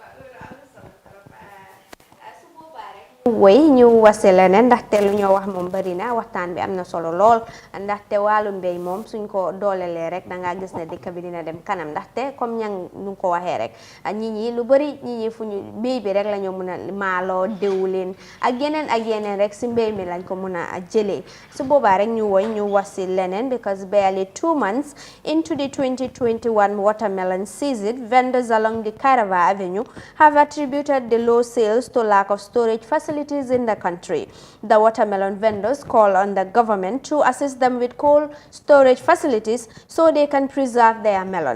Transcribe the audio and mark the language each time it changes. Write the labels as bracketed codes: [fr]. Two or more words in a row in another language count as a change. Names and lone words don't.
[wo] woy ñu wase leneen ndaxte lu ñoo wax moom bari na waxtaan bi am na solo lool ndaxte wàllu mbéy moom suñ ko doolelee rek da ngaa gis ne dëkk bi dina dem kanam ndaxte comme ñang nu ko waxee rek ñi lu bari ñi fu ñu mbéy bi rek la ñoo mën a maaloo diwlin ak yeneen rek si mbéy mi lañ ko mën a jëlee su boobaa rek ñu woy ñu wasi leneen [en] because barely 2 months into the 2021 watermelon season, vendors along the Kairaba Avenue have attributed the low sales to lack of storage facilities in the country. The watermelon vendors call on the government to assist them with cold storage facilities so they can preserve their melon.